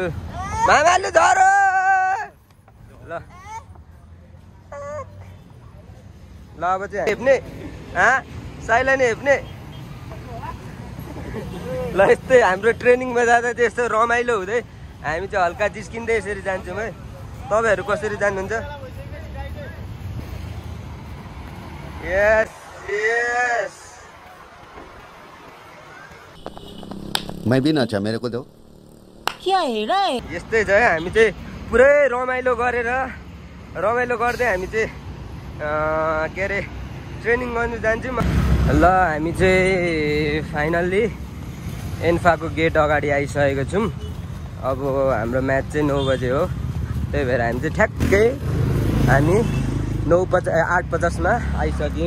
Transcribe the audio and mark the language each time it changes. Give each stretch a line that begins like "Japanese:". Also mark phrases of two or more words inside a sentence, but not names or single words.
Nepali: मामाले झरो ल अब चाहिँ हेप्ने साइला नै हेप्ने। ल यस्तै हाम्रो ट्रेनिङमा जाँदा चाहिँ यस्तो रमाइलो हुँदै हामी चाहिँ हल्का जिस्किँदै यसरी जान्छौँ है। तपाईँहरू कसरी जानुहुन्छ?
English: yes yes
Hindi: मैं भी नाचा, मेरे को दो। क्या हेरा है?
Nepali: यस्तै छ है, हामी चाहिँ पुरै रमाइलो गर्दै हामी चाहिँ के अरे ट्रेनिङ गर्नु जान्छौँ। ल हामी चाहिँ फाइनल्ली एन्फाको गेट अगाडि आइसकेको छौँ। अब हाम्रो म्याच चाहिँ 9 बजे हो, त्यही भएर हामी चाहिँ ठ्याक्कै 8:50मा आइसक्यौँ।